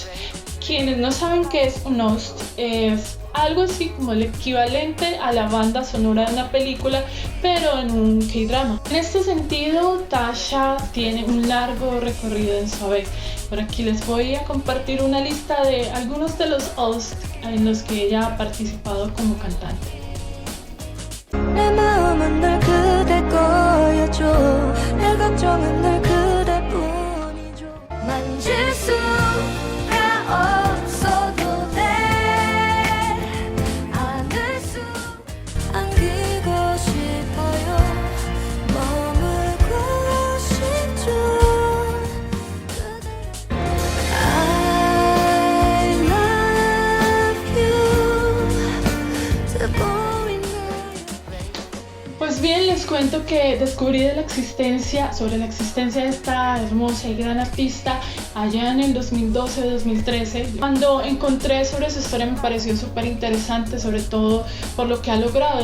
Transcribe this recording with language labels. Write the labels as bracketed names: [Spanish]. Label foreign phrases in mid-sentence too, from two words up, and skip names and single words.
[Spanish] Quienes no saben qué es un OST, es algo así como el equivalente a la banda sonora de una película, pero en un K-drama. En este sentido, Tasha tiene un largo recorrido en su haber. Por aquí les voy a compartir una lista de algunos de los OST en los que ella ha participado como cantante. [Korean] 내 마음은 늘 그대 거여줘 내 걱정은 늘 그대뿐이죠 만질 수가 없어도 돼 안을 수 안기고 싶어요 머물고 싶죠 [English] I love you [Spanish] Pues bien, les cuento que descubrí sobre la existencia de esta hermosa y gran artista allá en el 2012-2013. Cuando encontré sobre su historia me pareció súper interesante, sobre todo por lo que ha logrado.